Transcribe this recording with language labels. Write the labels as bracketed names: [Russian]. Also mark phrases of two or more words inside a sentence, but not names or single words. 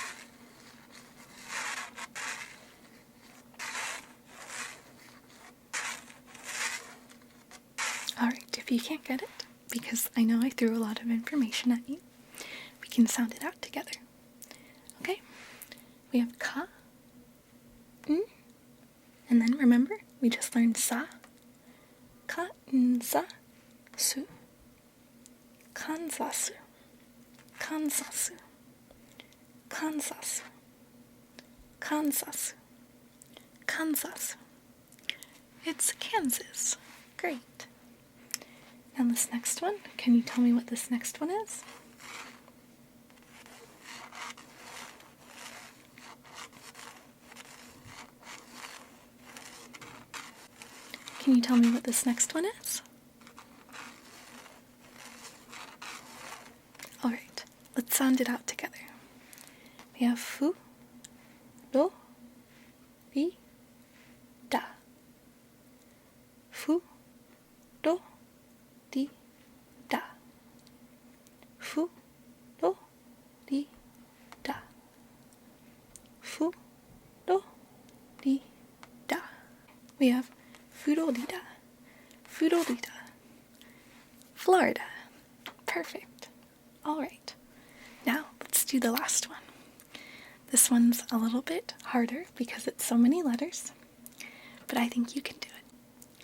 [English] Alright, if you can't get it, because I know I threw a lot of information at you, we can sound it out together. Okay? We have ka, n, and then remember, we just learned sa. Ka, n, sa, su. Kansasu. Kansasu. Kansasu. Kansasu. Kansasu. It's Kansas. Great. Now this next one, can you tell me what this next one is? Can you tell me what this next one is? Alright, let's sound it out together. We have fu, do, ri, da. Fu, do, ri, da. Fu, do, ri, da. Fu, do, ri, da. We have Florida, Florida, Florida. Perfect. Alright, now let's do the last one. This one's a little bit harder because it's so many letters, but I think you can do it.